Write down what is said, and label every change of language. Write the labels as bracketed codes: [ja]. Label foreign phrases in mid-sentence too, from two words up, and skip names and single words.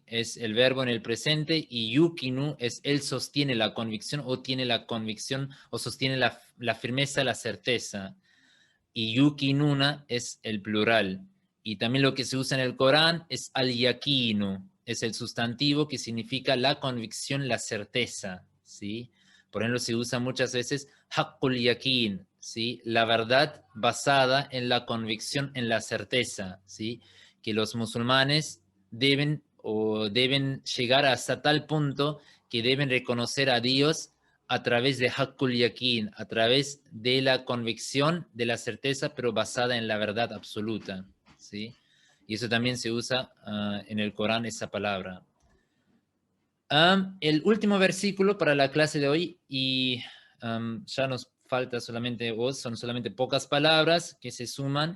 [es] Es el verbo en el presente, y yukinu es él sostiene la convicción, o tiene la convicción, o sostiene la firmeza, la certeza. Y yukinuna es el plural. Y también lo que se usa en el Corán es al-yakinu, es el sustantivo que significa la convicción, la certeza, ¿sí? Por ejemplo, se usa muchas veces [ar] حق اليقين, [es] ¿sí? La verdad basada en la convicción, en la certeza, ¿sí? Que los musulmanes deben llegar hasta tal punto que deben reconocer a Dios a través de [ar] حق اليقين, [es] a través de la convicción, de la certeza, pero basada en la verdad absoluta, ¿sí? Y eso también se usa en el Corán, esa palabra. El último versículo para la clase de hoy, y ya nos falta solamente, son solamente pocas palabras que se suman.